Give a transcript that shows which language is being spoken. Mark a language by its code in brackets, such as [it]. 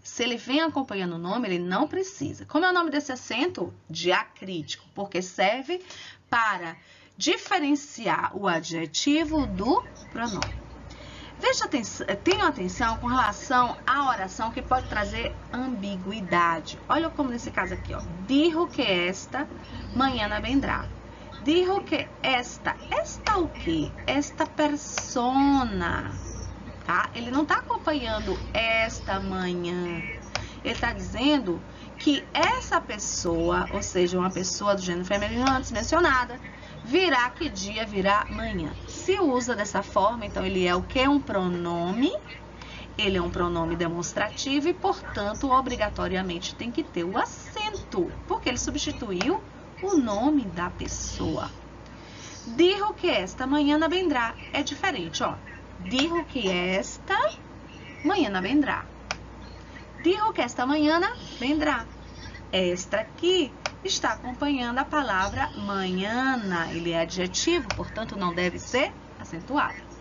[pt] Se ele vem acompanhando o nome, ele não precisa. Como é o nome desse acento? Diacrítico, porque serve para diferenciar o adjetivo do pronome. Tenham atenção com relação à oração que pode trazer ambiguidade. Olha como nesse caso aqui, ó. [es] Dijo que esta mañana vendrá. Dijo que esta [pt] o quê? [es] Esta persona, tá? [pt] Ele não tá acompanhando esta manhã. Ele tá dizendo que essa pessoa, ou seja, uma pessoa do gênero feminino antes mencionada, virá que dia? Virá amanhã. Se usa dessa forma, então ele é o que? Um pronome. Ele é um pronome demonstrativo e, portanto, obrigatoriamente tem que ter o acento, porque ele substituiu o nome da pessoa. [es] Dijo que esta mañana vendrá. [pt] É diferente, ó. [es] Dijo que esta mañana vendrá. Dijo que esta mañana vendrá. [pt] Esta aqui está acompanhando a palavra mañana. Ele é adjetivo, portanto, não deve ser acentuado.